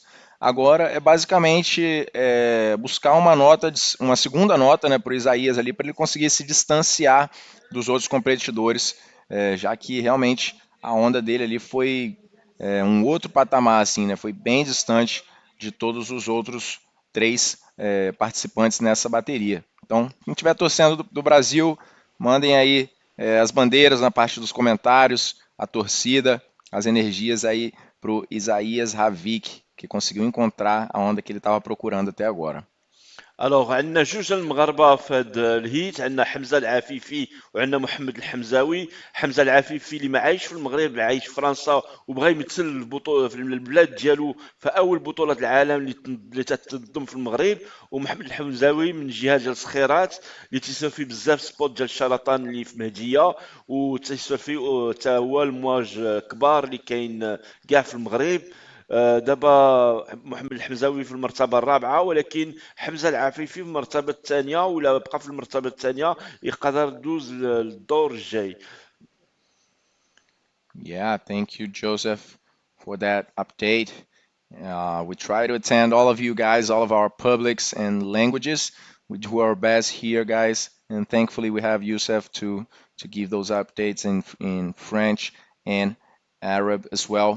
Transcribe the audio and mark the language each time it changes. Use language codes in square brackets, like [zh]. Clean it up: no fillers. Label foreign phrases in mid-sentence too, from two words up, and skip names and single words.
[pt] Agora é basicamente buscar uma segunda nota, né, para o Isaías ali, para ele conseguir se distanciar dos outros competidores, já que realmente a onda dele ali foi um outro patamar, assim, né, foi bem distante de todos os outros três participantes nessa bateria. Então, quem estiver torcendo do Brasil, mandem aí as bandeiras na parte dos comentários, a torcida, as energias aí para o Isaías Ravik, que conseguiu encontrar a onda que ele estava procurando até agora. [ar] الوغ عندنا جوج المغاربه في هذا الهيت، عندنا حمزه العفيفي وعندنا محمد الحمزاوي. حمزه العفيفي اللي ما عايش في المغرب، عايش في فرنسا وبغى يمثل البطوله في البلاد ديالو في اول بطوله العالم اللي تتنظم في المغرب. ومحمد الحمزاوي من جهه ديال السخيرات اللي تيسوى فيه بزاف سبوت ديال الشرطان اللي في مهديه، وتيسوى فيه حتى هو المواج كبار اللي كاين كاع في المغرب. دابا محمد الحمزاوي في المرتبة الرابعة، ولكن حمزة العفيفي في المرتبة الثانية، ولا بقى في المرتبة الثانية يقدر يدوز للدور الجاي. [en] Yeah, thank you, Joseph, for that update. We try to attend all of you guys, all of our publics and languages. We do our best here, guys, and thankfully we have Yusuf to give those updates in French and Arab as well.